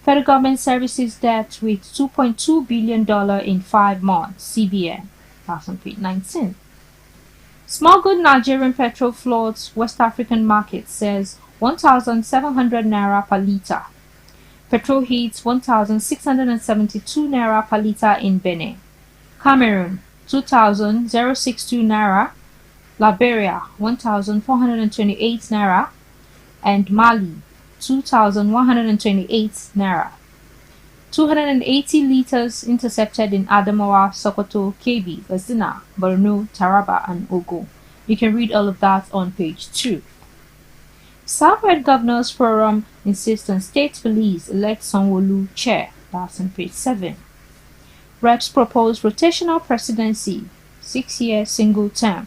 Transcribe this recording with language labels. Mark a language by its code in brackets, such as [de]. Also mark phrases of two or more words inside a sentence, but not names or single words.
[en] Federal government services debt with $2.2 billion in 5 months. CBN. That's on page 19. Smuggled Nigerian petrol floods West African market, says 1,700 naira per litre. Petrol hits 1,672 naira per litre in Benin. Cameroon 2,062 naira. Liberia 1,428 naira. And Mali 2,128 naira. 280 liters intercepted in Adamawa, Sokoto, Kebbi, Katsina, Borno, Taraba, and Ogo. You can read all of that on page 2. Southwest Governors Forum insists on state police elect Sanwo-Olu chair. That's on page 7. Reps propose rotational presidency, 6-year single term.